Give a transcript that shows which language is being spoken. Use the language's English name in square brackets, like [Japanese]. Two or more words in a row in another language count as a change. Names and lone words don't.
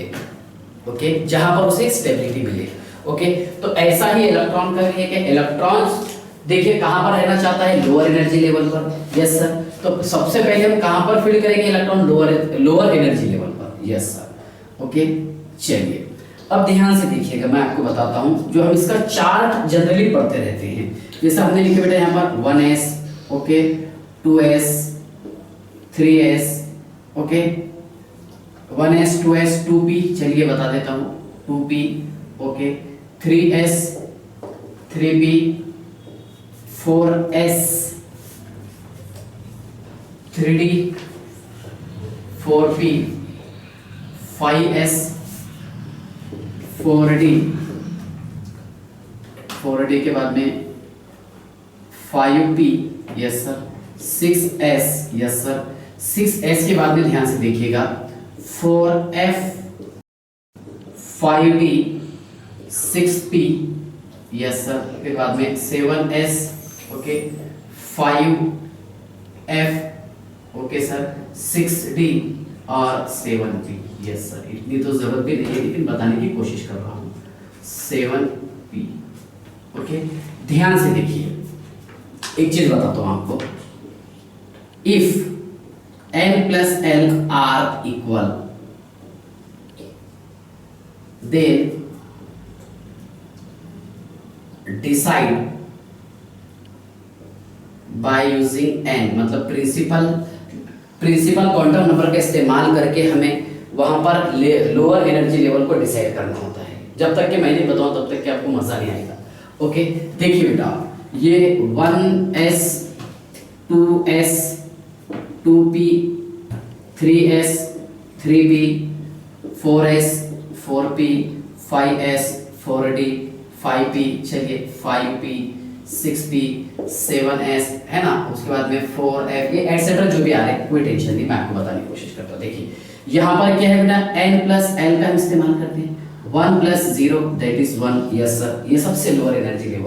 [Hindi] ओके, जहां पर उसे स्टेबिलिटी मिले। ओके, तो ऐसा ही इलेक्ट्रॉन का भी है कि इलेक्ट्रॉन देखिए कहां पर रहना चाहता है, [English] lower energy level [Hindi] पर। [English] yes sir, [Hindi] तो सबसे पहले हम कहां पर फीड करेंगे इलेक्ट्रॉन, [English] lower energy level [Hindi] पर। [English] yes sir, [Hindi] ओके, चलिए अब ध्यान से देखिएगा, मैं आपको बताता हूं, जो हम इसका [English] chart generally [Hindi] पढ़ते रहते हैं। जैसे हमने लिखे बेटा यहाँ पर 1s, ओके, 2s, 3s, ओके, 1s 2s 2p, चलिए बता देता हूं, 2p, ओके, 3s 3p, 4s 3d 4p, 5s 4d, 4d के बाद में 5p, [English] yes sir, [Hindi] 6s, [English] yes sir, [Hindi] 6s के बाद में ध्यान से देखिएगा 4f, 5d, 6p, [English] yes sir, [Hindi] फिर बाद में 7s, ओके, 5f, [English] okay sir, [Hindi] 6d और 7p। [English] yes sir, [Hindi] इतनी तो जरूरत भी नहीं है लेकिन बताने की कोशिश कर रहा हूं, 7p। ओके, ध्यान से देखिए, एक चीज बताता हूं आपको, [English] If n+l are equal, then decide by using n, [Hindi] मतलब [English] principal quantum number [Hindi] का इस्तेमाल करके हमें वहां पर [English] lower energy level [Hindi] को डिसाइड करना होता है। जब तक कि मैं नहीं बताऊं तब तक कि आपको मजा नहीं आएगा। ओके, देखिए बेटा, ये 1s 2s 2p 3s 3p 4s 4p 5s 4d 5p, चलिए 5p 6p 7s, है ना, उसके बाद में 4f, ये एटसेट्रा जो भी आ रहे हैं कोई टेंशन नहीं, मैं आपको बताने की कोशिश करता हूँ। देखिए यहाँ पर क्या है बेटा, n+l का हम इस्तेमाल करते हैं, 1 + 0 [English] that is [Hindi] 1, [English] yes sir, [Hindi] ये सबसे [English] lower energy level.